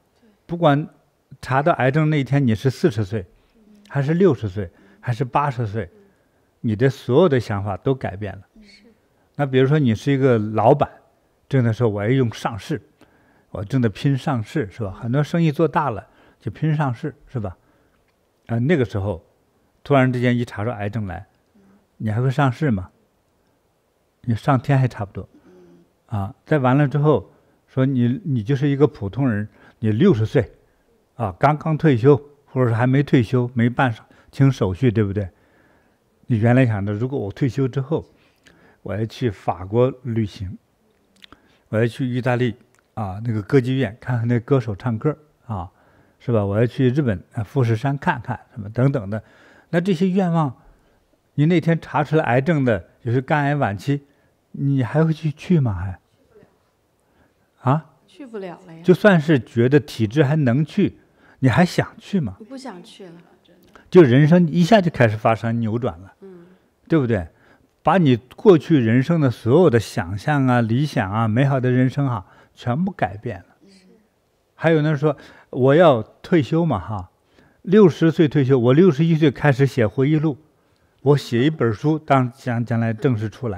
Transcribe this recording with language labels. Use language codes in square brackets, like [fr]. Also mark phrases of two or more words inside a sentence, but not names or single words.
[zh] 不管查到癌症那一天你是40歲，還是60歲，還是80歲，你的所有的想法都改變了。那比如說你是一個老闆，正在說我要用上市，我正在拼上市，是吧？很多生意做大了就拼上市，是吧？那個時候突然之間一查出癌症來，你還會上市嗎？你上天還差不多。再完了之後，說你就是一個普通人，你60歲，剛剛退休，或者是還沒退休，沒辦清手續，對不對？你原來想着，如果我退休之後，我要去法國旅行，我要去意大利那個歌劇院看看那歌手唱歌是吧？我要去日本富士山看看什麼等等的，那這些願望，你那天查出來癌症的，就是肝癌晚期。你還會去嗎？去不了了呀。就算是覺得體質還能去，你還想去嗎？你不想去了，就人生一下就開始發生扭轉了，對不對？把你過去人生的所有的想象啊、理想啊、美好的人生全部改變了。還有呢，說我要退休嘛60歲退休，我61歲開始寫回憶錄，我寫一本書，將來正式出來。